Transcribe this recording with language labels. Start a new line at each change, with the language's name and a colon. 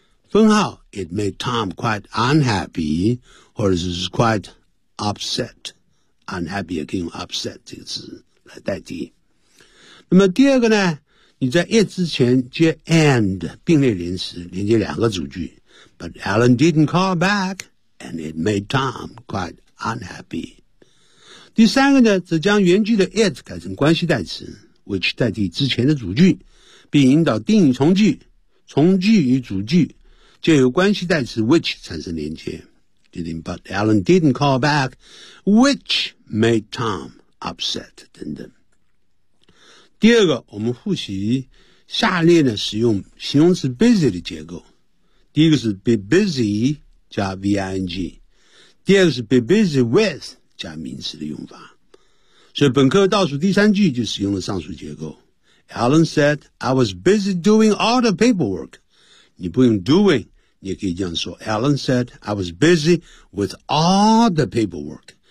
Chinese: 分号
English: It made Tom quite unhappy,
Chinese: 或者是
English: quite upset.
Chinese: Unhappy 也可以用 upset 这个词来代替。那么第二个呢，你在 it 之前接 and 并列连词，连接两个主句。
English: But Alan didn't call back, and it made Tom quite unhappy.
Chinese: 第三个呢，则将原句的 it 改成关系代词 ,which 代替之前的主句，并引导定语从句，从句与主句就由关系代词 which 产生连接。
English: But Alan didn't call back, which made Tom upset,
Chinese: 等等。第二个，我们复习下列的使用形容词 busy 的结构。第一个是 be busy 加 ving， 第二个是 be busy with 加名词的用法。所以本课倒数第三句就使用了上述结构。
English: Alan said, I was busy doing all the paperwork.
Chinese: 你不用 doing， 你也可以这样说。
English: Alan said, I was busy with all the paperwork。